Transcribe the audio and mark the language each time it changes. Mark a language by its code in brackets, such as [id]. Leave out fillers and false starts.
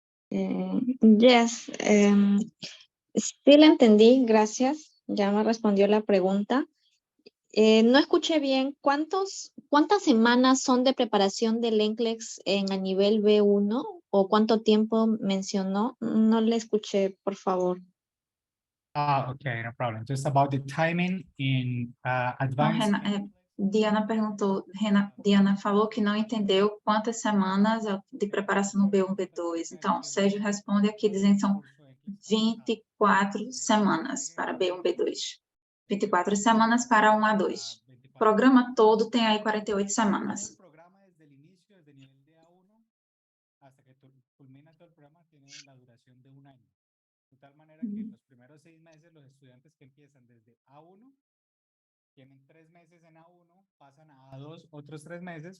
[es] Yes, sí la entendí, gracias. Ya me respondió la pregunta. No escuché bien, ¿cuántas semanas son de preparación del NCLEX a nivel B1 o cuánto tiempo mencionó? No le escuché, por favor. [en] Okay, no problem. Just about the timing in [pt] Então, [en] advanced. [pt] Diana perguntou, Diana falou que não entendeu quantas semanas de preparação no B1, B2. Então, Sérgio responde aqui dizendo que são 24 semanas para B1, B2. 24 semanas para 1 a 2. O programa todo tem aí 48 semanas. [es] El programa desde el inicio, desde nivel de A1 hasta que culmina todo el programa, tiene la duración de 1 año. De tal manera que los primeros 6 meses, los estudiantes que empiezan desde A1 tienen 3 meses en A1, pasan a A2 otros 3 meses.